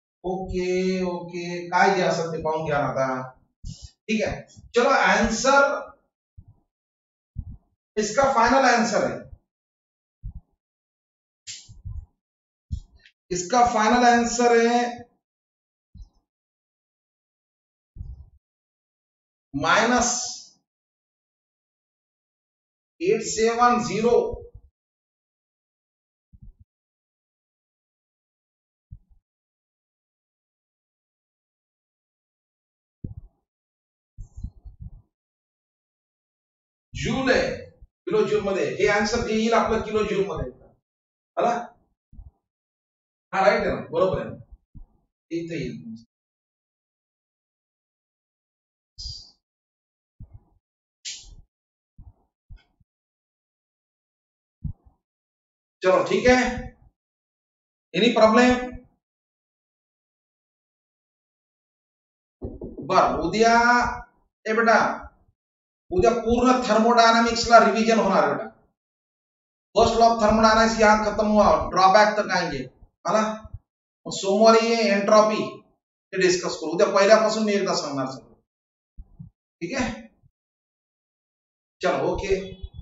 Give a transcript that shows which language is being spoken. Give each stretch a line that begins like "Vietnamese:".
Marathi: Okay okay, काय जे असेल ते पाहून घ्या आता.
Hindi: ठीक है, चलो आंसर इसका फाइनल आंसर है. इसका फाइनल आंसर है -870.
Marathi: जूल आहे, किलो जूल मध्ये. हे आन्सर जे येईल आपलं किलो जूल मध्ये. हा राईट आहे ना, बरोबर आहे. इथे येईल.
Hindi: चलो ठीक है, एनी प्रॉब्लेम?
Marathi: बर, उद्या ए बेटा, उद्या पूर्ण थर्मोडायनामिक्सला रिव्हिजन होणार बेटा.
Hindi: फर्स्ट लॉ ऑफ थर्मोडायनामिक्स यहाँ खत्म हुआ, ड्रॉबॅक तक आएंगे. है ना?
Marathi: सोमवारी ये एंट्रॉपी ते डिस्कस करू. उद्या पहिल्यापासून मी एकदा सांगणार सगळं. ठीक आहे, चलो ओके.